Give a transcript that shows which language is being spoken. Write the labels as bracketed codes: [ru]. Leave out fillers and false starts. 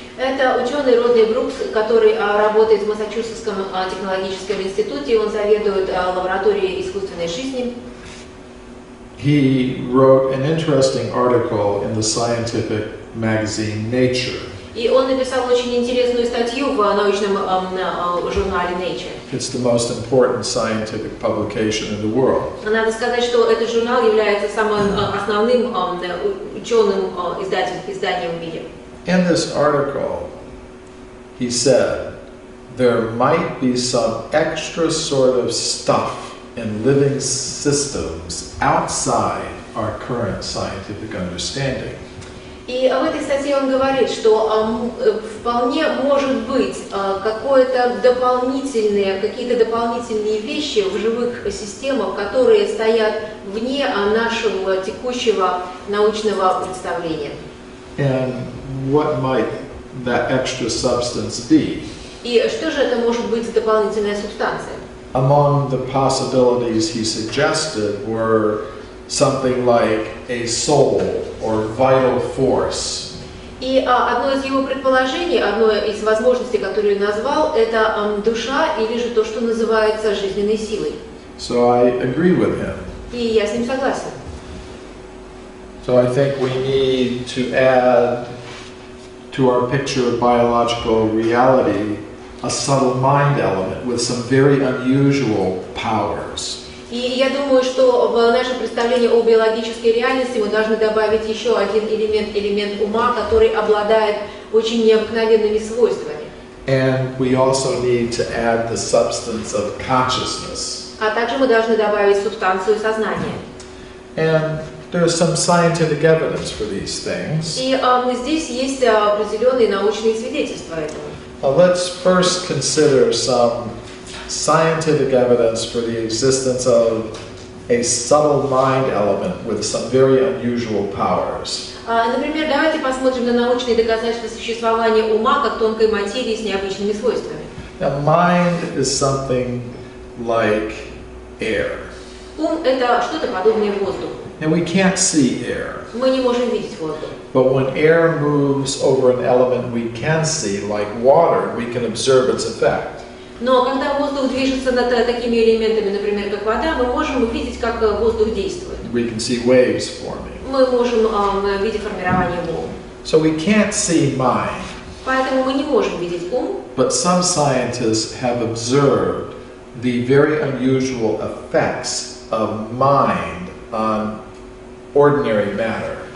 [ru] Это ученый Родни Брукс, который работает в Массачусетском технологическом институте, он заведует лабораторией искусственной жизни. [en] He wrote an interesting article in the scientific magazine Nature. [ru] И он написал очень интересную статью в научном журнале Nature. [en] It's the most important scientific publication in the world. [ru] Надо сказать, что этот журнал является самым основным ученым изданием в мире. [en] In this article, he said, there might be some extra sort of stuff in living systems outside our current scientific understanding. [ru] И в этой статье он говорит, что вполне может быть какие-то дополнительные вещи в живых системах, которые стоят вне нашего текущего научного представления. [en] And what might that extra substance be? [ru] И что же это может быть за дополнительная субстанция? [en] Among the possibilities he suggested were something like a soul or vital force. [ru] И одно из его предположений, одно из возможностей, которые он назвал, это душа или же то, что называется жизненной силой. [en] So I agree with him. [ru] И я с ним согласен. [en] So I think we need to add to our picture of biological reality a subtle mind element with some very unusual powers. [ru] И я думаю, что в наше представление о биологической реальности мы должны добавить еще один элемент ума, который обладает очень необыкновенными свойствами. [en] And we also need to add the substance of consciousness. [ru] А также мы должны добавить субстанцию сознания. [en] And there's some scientific evidence for these things. [ru] И здесь есть определенные научные свидетельства этому. [en] Let's first consider some scientific evidence for the existence of a subtle mind element with some very unusual powers. [ru] Например, давайте посмотрим на научные доказательства существования ума как тонкой материи с необычными свойствами. [en] Now, mind is something like air. [ru] Ум – это что-то подобное воздуху. [en] And we can't see air. [ru] Мы не можем видеть воздух. [en] But when air moves over an element we can see, like water, we can observe its effect. [ru] Но когда воздух движется над такими элементами, например, как вода, мы можем увидеть, как воздух действует. [en] We can see waves forming. [ru] Мы можем видеть формирование волн. [en] So we can't see mind. [ru] Поэтому мы не можем видеть ум. [en] But some scientists have observed the very unusual effects of mind on ordinary matter.